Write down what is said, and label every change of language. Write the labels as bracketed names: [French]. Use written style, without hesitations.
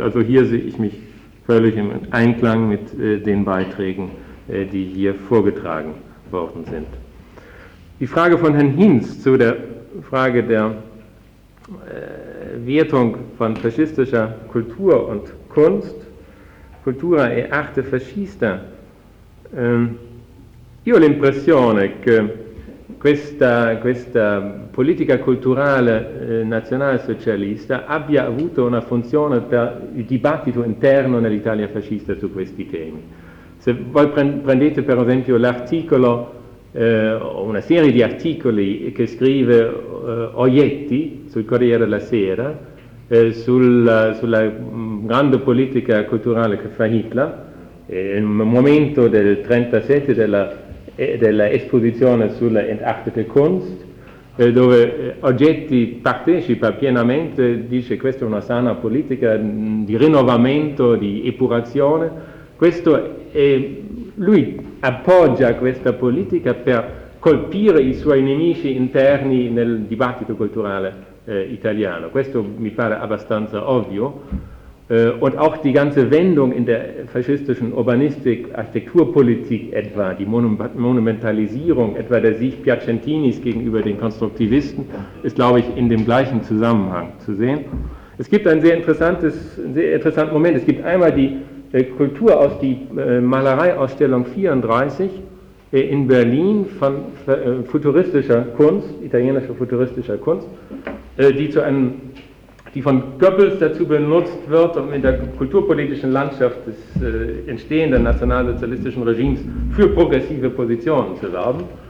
[German] Also hier sehe ich mich völlig im Einklang mit den Beiträgen, die hier vorgetragen worden sind. Die Frage von Herrn Hinz zu der Frage der Wertung von faschistischer Kultur und Kunst, [Italian] Cultura e arte fascista. Io ho l'impressione che questa politica culturale nazionalsocialista abbia avuto una funzione per il dibattito interno nell'Italia fascista su questi temi. Se voi prendete per esempio l'articolo, una serie di articoli che scrive Oietti sul Corriere della Sera, sulla grande politica culturale che fa Hitler, nel momento del 37 della esposizione sulla entartete Kunst, dove Oietti partecipa pienamente, dice questa è una sana politica di rinnovamento, di epurazione, questo è, lui appoggia questa politica per colpire i suoi nemici interni nel dibattito culturale italiano. Questo mi pare abbastanza ovvio. [German] Und auch die ganze Wendung in der faschistischen Urbanistik, Architekturpolitik etwa, die Monumentalisierung etwa der Sieg Piacentinis gegenüber den Konstruktivisten, ist, glaube ich, in dem gleichen Zusammenhang zu sehen. Es gibt ein sehr interessanten Moment. Es gibt einmal die Kultur aus der Malereiausstellung 34 in Berlin von futuristischer Kunst, italienischer futuristischer Kunst, die von Goebbels dazu benutzt wird, um in der kulturpolitischen Landschaft des entstehenden nationalsozialistischen Regimes für progressive Positionen zu werben.